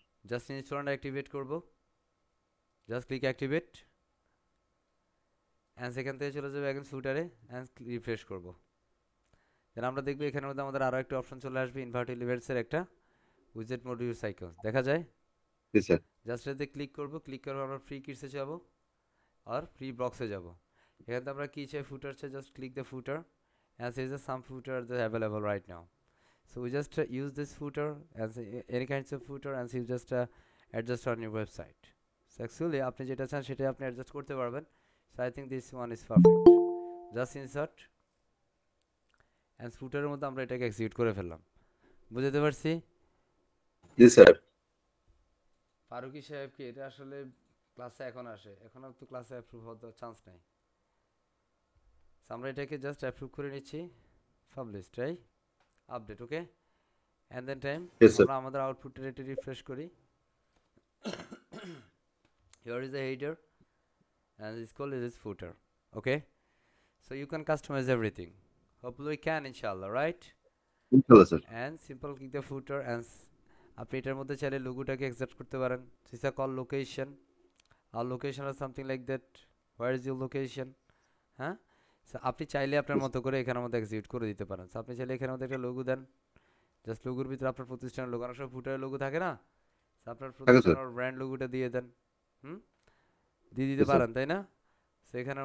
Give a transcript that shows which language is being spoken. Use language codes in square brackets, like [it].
[bn] Just install and activate করব। Just click activate, and সেখান থেকে চলে যাবে এখন ফুটারে, অ্যান্ড রিফ্রেশ করব। দেন আমরা দেখব এখানের মধ্যে আমাদের আরও একটা অপশন চলে আসবে, ইনভার্ট এলিমেন্টসের একটা উইজেট মডিউল সাইকেল দেখা যায়। জি স্যার। জাস্ট এতে ক্লিক করব। ক্লিক করে আমরা ফ্রি কিটসে যাব আর ফ্রি বক্সে যাব। এখান থেকে আমরা কি চাই? ফুটার চাই। [en] Just click the footer, and says that some footer are available right now. So we just use this footer as any kinds of footer, and you just adjust on your website. So actually [bn] আপনি যেটা চান সেটাই আপনি adjust করতে পারবেন। [en] So I think this one is perfect. Just insert, [bn] and footer এর মধ্যে আমরা এটাকে এক্সিকিউট করে ফেললাম। বুঝতে পারছি? জি স্যার। ফারুকি সাহেব কি এটা আসলে ক্লাসে এখন আসে? এখন আর তো ক্লাসে অ্যাপ্রুভ হওয়ার চান্স নাই। So আমরা এটাকে জাস্ট অ্যাপ্রুভ করে নিচ্ছি। [en] Publish, right? Update, okay. And then time Yes, sir. [bn] আমরা আমাদের আউটপুট রেটে রিফ্রেশ করি। [en] Here is the header and this called is footer. Okay, so you can customize everything. Hopefully we can, inshallah, right? [bn] ইনশাআল্লাহ sir. [en] And simple click the footer, and [bn] আপনি এটার মধ্যে চাইলে লোগোটাকে extract করতে পারেন। [en] This is called location. Our location or something like that. Where is your location? [bn] হ্যাঁ, so আপনি চাইলে আপনার মতো করে এখানের মধ্যে এক্সিকিউট করে দিতে পারেন। So আপনি চাইলে এখানের মধ্যে একটা লোগো দেন, জাস্ট লোগোর ভিতরে আপনার প্রতিষ্ঠানের লোগো, অনেক সময় ফুটারের লোগো থাকে না, আপনার প্রতিষ্ঠানের ব্র্যান্ড লোগোটা দিয়ে দেন। দিয়ে দিতে Yes, sir. পারেন তাই না? সেখানের